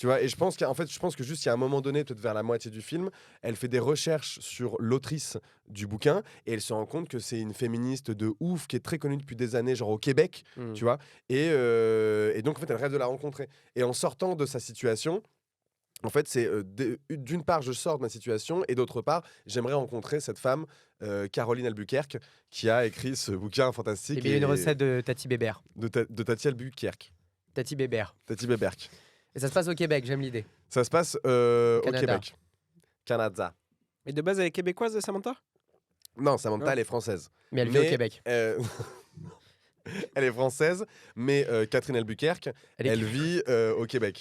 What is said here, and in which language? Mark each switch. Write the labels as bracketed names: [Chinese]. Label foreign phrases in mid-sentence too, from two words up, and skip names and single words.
[French] Tu vois, et je pense que juste il y a un moment donné, peut-être vers la moitié du film, elle fait des recherches sur l'autrice du bouquin et elle se rend compte que c'est une féministe de ouf qui est très connue depuis des années, genre au Québec, tu vois. Et donc en fait, elle rêve de la rencontrer. Et en sortant de sa situation, en fait, c'est d'une part, je sors de ma situation et d'autre part, j'aimerais rencontrer cette femme, Caroline Albuquerque, qui a écrit ce bouquin fantastique. Et bien une recette de Tati Bébert. De Tati Albuquerque. Tati Bébert. Tati Beberk. Et ça se passe au Québec, j'aime l'idée. Ça se passe au Canada. Québec. Canada. Mais de base, elle est québécoise, Samantha? Non, Samantha, Non. elle est française. Mais elle vit au Québec. Elle est française, mais Catherine Albuquerque, elle vit au Québec.